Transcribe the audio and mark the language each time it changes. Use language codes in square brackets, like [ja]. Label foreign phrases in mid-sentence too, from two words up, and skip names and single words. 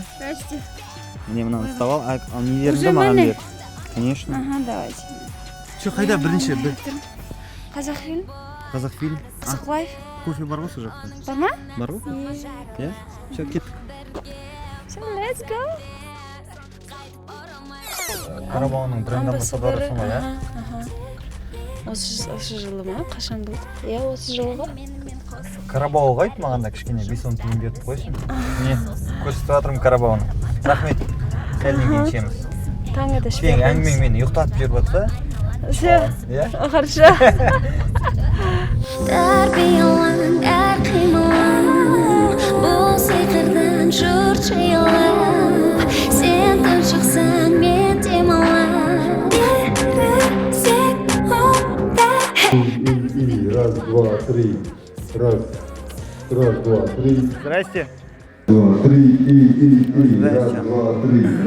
[ru] Здрасте. [kk] Міне мынаны ұстап ал, нелеріңді маған бер. [ru] Конечно. Ага, давайте. [kk] Що, қайда бірінші? Қазақфильм. Қазақфильм. Қызық лайф. Кофе бар ғой сол жақта? Бар ма? Бар ғой? Иә? Все, кеттік. Все, [en] let's go. [kk] Қарабауының бренд амбассадорысың ғой, иә? Осы жылы ма? Қашан болды? Иә, осы жылы ғой. Қарабау қайт маған да кішкене 5-10 тиын беріп қойсын. Міне, көрсетіп жатырмын Қарабауны. Рахмет. Сәлден кейін ішеміз. Таңда ішпей Сен әңгімең мені ұйықтатып жіберіп жатса? Все. Иә? Хорошо. Тәрбиелің әр қимылың бұл сиқырдан жұрт жиылып сен күн шықсаң мен демалам [ru] Раз, два, три. Раз, два, три. Здрасте. Два, три, и. Раз, два, три.